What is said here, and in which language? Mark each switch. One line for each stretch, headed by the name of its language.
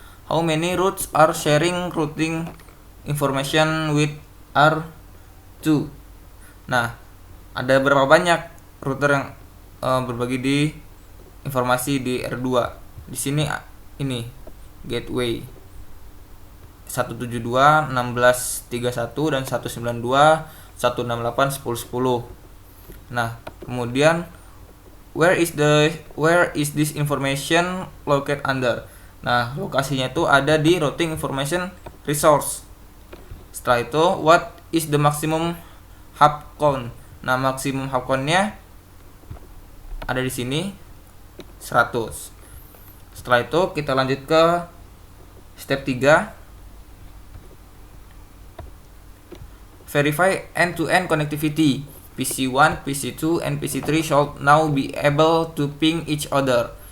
English: How many routes are sharing routing information with R2?
Indonesian: Nah, ada berapa banyak router yang berbagi di informasi di R2. Di sini ini gateway 172.16.31 dan 192.168.10.10. Nah, kemudian
English: where is this information located under?
Indonesian: Nah, lokasinya itu ada di routing information resource. Setelah itu,
English: what is the maximum hop count?
Indonesian: Nah, maksimum hop count-nya ada di sini 100. Setelah itu kita lanjut ke step 3.
English: Verify end-to-end connectivity. PC1, PC2, and PC3 should now be able to ping each other.